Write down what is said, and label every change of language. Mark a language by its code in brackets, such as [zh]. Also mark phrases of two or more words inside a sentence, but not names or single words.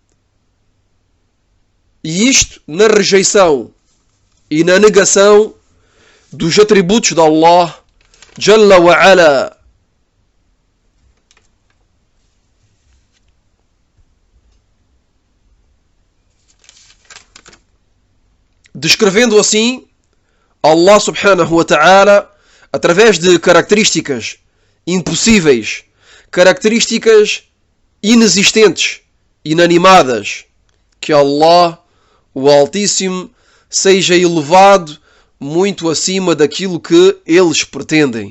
[pt] E isto na rejeição e na negação dos atributos de Allah [ar] جل وعلا. [pt] Descrevendo assim Allah [ar] سبحانه وتعالى [pt] através de características impossíveis, características inexistentes, inanimadas. Que Allah, o Altíssimo, seja elevado muito acima daquilo que eles pretendem.